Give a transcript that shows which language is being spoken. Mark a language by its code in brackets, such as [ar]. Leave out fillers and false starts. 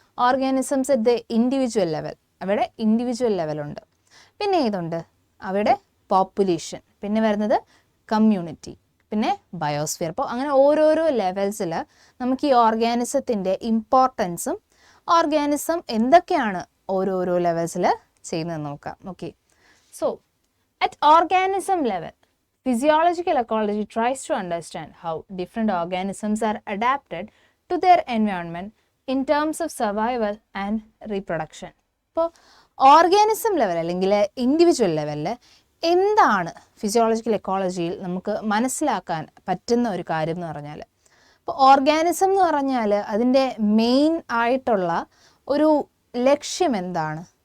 [en] organisms at the individual level, [ml] അവിടെ individual ലെവലുണ്ട്. പിന്നെ ഏതുണ്ട്? അവിടെ പോപ്പുലേഷൻ, പിന്നെ വരുന്നത് കമ്മ്യൂണിറ്റി, പിന്നെ ബയോസ്ഫിയർ. അപ്പോൾ അങ്ങനെ ഓരോരോ ലെവൽസിൽ നമുക്ക് ഈ ഓർഗാനിസത്തിൻ്റെ ഇമ്പോർട്ടൻസും ഓർഗാനിസം എന്തൊക്കെയാണ് ഓരോരോ ലെവൽസിൽ ചെയ്യുന്നതെന്ന് നോക്കാം. [en] Okay, so at organism level physiological ecology tries to understand how different organisms are adapted to their environment in terms of survival and reproduction. [ml] ഇപ്പോൾ ഓർഗാനിസം ലെവൽ അല്ലെങ്കിൽ ഇൻഡിവിജ്വൽ ലെവലിൽ എന്താണ് ഫിസിയോളജിക്കൽ എക്കോളജിയിൽ നമുക്ക് മനസ്സിലാക്കാൻ പറ്റുന്ന ഒരു കാര്യം എന്ന് പറഞ്ഞാൽ, ഇപ്പോൾ ഓർഗാനിസം എന്ന് പറഞ്ഞാൽ അതിൻ്റെ മെയിൻ ആയിട്ടുള്ള ഒരു ലക്ഷ്യം എന്താണ്?